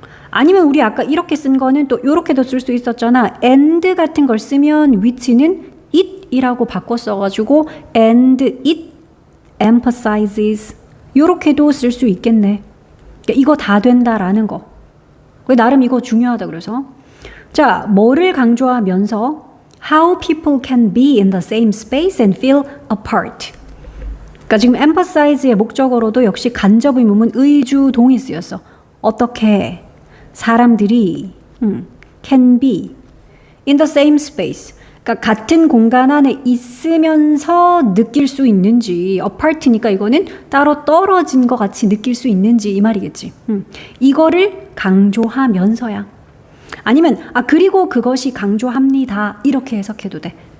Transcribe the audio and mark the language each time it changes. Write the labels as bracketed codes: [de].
[ko] 아니면 우리 아까 이렇게 쓴 거는 또 요렇게도 쓸 수 있었잖아. and 같은 걸 쓰면 which는 it이라고 바꿔 써가지고 [en] and it emphasizes [ko] 요렇게도 쓸 수 있겠네. 그러니까 이거 다 된다라는 거. 나름 이거 중요하다 그래서. 자, 뭐를 강조하면서 [en] how people can be in the same space and feel apart. [ko] 그러니까 지금 emphasize의 목적어로도 역시 간접 의문문 의주 동이 쓰였어. 어떻게 사람들이 [en] can be in the same space. [ko] 그러니까 같은 공간 안에 있으면서 느낄 수 있는지, apart니까 이거는 따로 떨어진 것 같이 느낄 수 있는지 이 말이겠지. 이거를 강조하면서야. 아니면 그리고 그것이 강조합니다. 이렇게 해석해도 돼.